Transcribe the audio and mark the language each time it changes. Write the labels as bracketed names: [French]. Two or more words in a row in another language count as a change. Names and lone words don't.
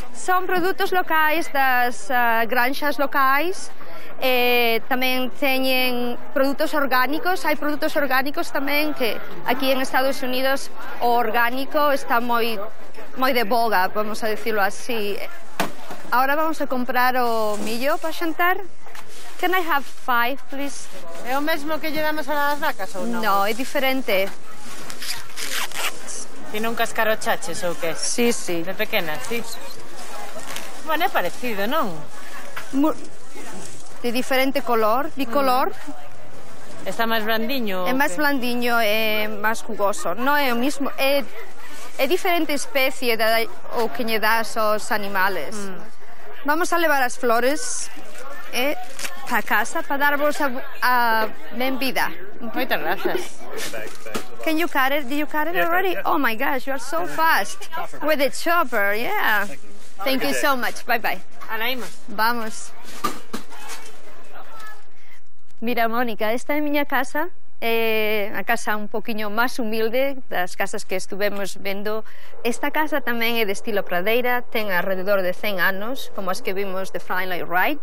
[Galician] Son produtos locais das granxas locais. Tamén teñen produtos orgánicos. Hai produtos orgánicos tamén, que aquí en Estados Unidos o orgánico está moi de boga, vamos a decirlo así. Ahora vamos a comprar o millo para xantar. [English] Can I have 5, please? [Galician] É o mesmo que lle damos a las vacas ou non? No, é diferente. Ti nunca escarochaches ou que? Sí. De pequena, sí. Bueno, é parecido, non? De diferente color, bicolor. Está máis blandiño? É máis blandiño, é máis jugoso. Non é o mismo, é diferente especie o que lle das aos animales. Vamos a levar as flores para casa, para darvos a benvida. Moitas grazas. [English] Can you cut it? Did you cut it already? Oh my gosh, you are so fast. With the chopper, yeah. Thank you so much. Bye-bye. [Galician] Ala, imos. Vamos. Mira, Mónica, esta é a miña casa. É a casa un poquinho máis humilde das casas que estuvemos vendo. Esta casa tamén é de estilo pradeira, ten alrededor de 100 anos, como as que vimos de Frank Lloyd Wright.